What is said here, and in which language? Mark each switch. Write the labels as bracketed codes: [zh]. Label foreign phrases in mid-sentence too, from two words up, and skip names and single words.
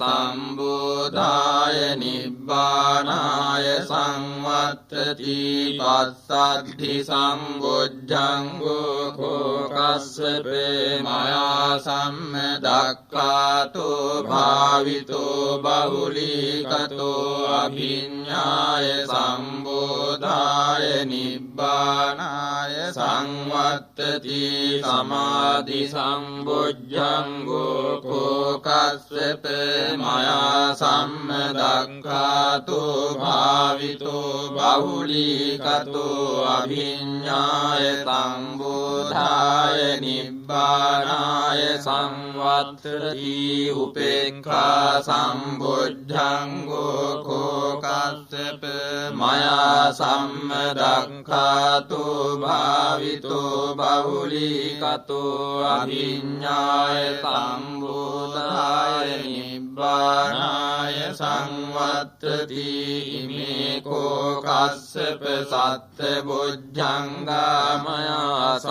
[pi] සම්බෝධාය නිබ්බානාය සංවත්තති පස්සද්ධි සම්බොජ්ජංගෝ කෝකස්සප මයා සම්මදක්ඛාතෝ භාවිතෝ බහුලීකතෝ අභිඤ්ඤාය සම්බෝධාය නිබ්බානාය සංවත්තති සමාධි සම්බොජ්ජංගෝ කෝකස්සප මයා සම්මදක්ඛාතෝ භාවිතෝ බහුලීකතෝ අභිඤ්ඤාය සම්බෝධාය නිබ්බානාය සංවත්තති උපේක්ඛා සම්බොජ්ජංගෝ කෝකස්සප මයා සම්මදක්ඛාතෝ භාවිතෝ බහුලීකතෝ අභිඤ්ඤාය සම්බෝධාය නිබ්බානාය සංවත්තති ඉමේ කෝකස්සප සත්ත බොජ්ජංගා මයා